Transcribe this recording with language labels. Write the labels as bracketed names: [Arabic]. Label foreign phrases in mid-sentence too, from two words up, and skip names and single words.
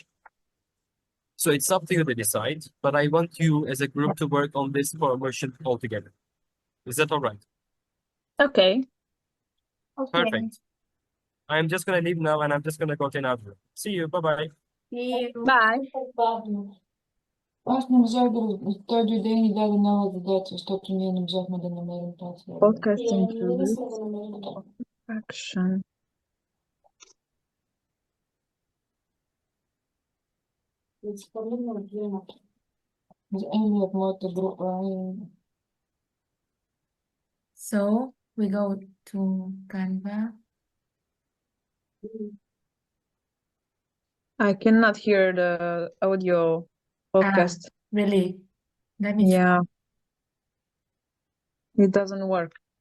[English] So it's up to you to decide, but I want you as a group to work on this promotion altogether. Is that all right? Okay. Okay. Perfect. I'm just gonna leave now and I'm just gonna go to another room. See you. Bye-bye. See you. Bye. [Bulgarian] Аз не можах той дойде и ни даде нова задача, защото ние не можахме да намерим password. [English] Podcast Yeah, includes action. it's probably not here. [Bulgarian] Еми от моята група [English] So we go to Canva. I cannot hear the audio podcast. Really? Let me try. Yeah. It doesn't work.